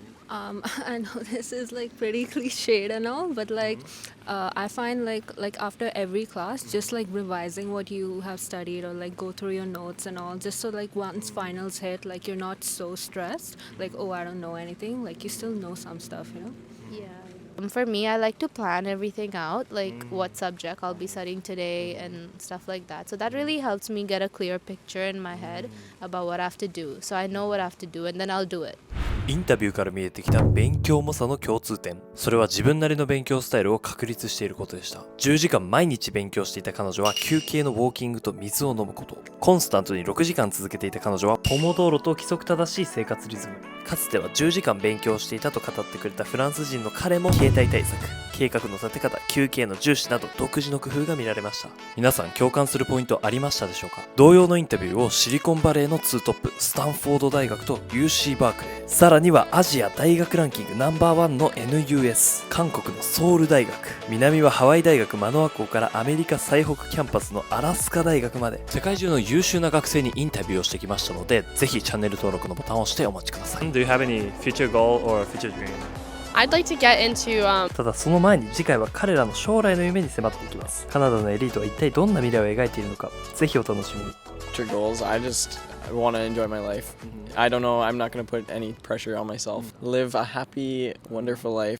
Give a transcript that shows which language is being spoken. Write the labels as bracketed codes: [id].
[en] I know this is like pretty cliched and all, but like I find like after every class, just like revising what you have studied or like go through your notes and all, just so like once finals hit, like you're not so stressed, like oh I don't know anything, like you still know some stuff, you know. Yeah. For me, I like to plan everything out, like what subject I'll be studying today and stuff like that. So that really helps me get a clear picture in my head about what I have to do. So I know what I have to do and then I'll do it. [ja] インタビューから見えてきた勉強猛者の共通点。それは自分なりの勉強スタイルを確立していることでした。 10時間毎日勉強していた彼女は休憩のウォーキングと水を飲むこと。コンスタントに6時間続けていた彼女はポモドーロと規則正しい生活リズム。かつては10時間勉強していたと語ってくれたフランス人の彼も携帯対策、計画の立て方、休憩の重視など独自の工夫が見られました。皆さん共感するポイントありましたでしょうか？同様のインタビューをシリコンバレーの2トップ、スタンフォード大学と UC バークレー、さらにはアジア大学ランキングナンバーワンの NUS、韓国のソウル大学、南はハワイ大学マノア校からアメリカ最北キャンパスのアラスカ大学まで世界中の優秀な学生にインタビューをしてきましたので、ぜひチャンネル登録のボタンを押してお待ちください。 [en] Do you have any future goal or future dream? I'd like to get into [ja] ただその前に次回は彼らの将来の夢に迫っていきます。カナダのエリートは一体どんな未来を描いているのか、ぜひお楽しみに。 [en] Future goals, I want to enjoy my life. I don't know, I'm not going to put any pressure on myself. Live a happy, wonderful life.